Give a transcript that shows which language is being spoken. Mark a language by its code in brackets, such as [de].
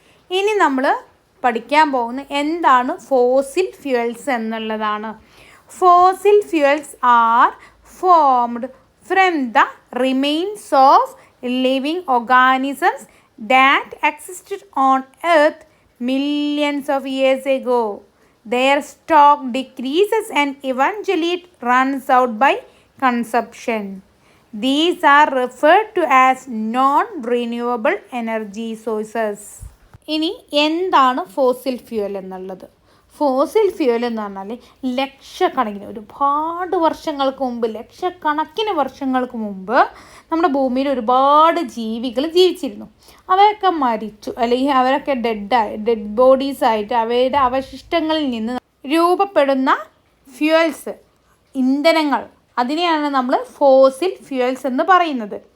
[ml] ഇനി നമ്മൾ പഠിക്കാൻ പോകുന്ന എന്താണ് ഫോസിൽ ഫ്യൂവൽസ് എന്നുള്ളതാണ്. [en] Fossil fuels are formed from the remains of living organisms that existed on earth millions of years ago. Their stock decreases and eventually it runs out by consumption. These are referred to as non-renewable energy sources. [ml] ഇനി എന്താണ് fossil fuel എന്നുള്ളത്? Fossil fuel എന്ന് പറഞ്ഞാൽ ലക്ഷക്കണക്കിന്, ഒരുപാട് വർഷങ്ങൾക്ക് മുമ്പ്, ലക്ഷക്കണക്കിന് വർഷങ്ങൾക്ക് മുമ്പ് നമ്മുടെ ഭൂമിയിൽ ഒരുപാട് ജീവികൾ ജീവിച്ചിരുന്നു. അവയൊക്കെ മരിച്ചു, അല്ലെങ്കിൽ അവരൊക്കെ ഡെഡ് ബോഡീസായിട്ട് അവയുടെ അവശിഷ്ടങ്ങളിൽ നിന്ന് രൂപപ്പെടുന്ന ഫ്യൂവൽസ്, ഇന്ധനങ്ങൾ, അതിനെയാണ് നമ്മൾ ഫോസിൽ ഫ്യൂവൽസ് എന്ന് പറയുന്നത്.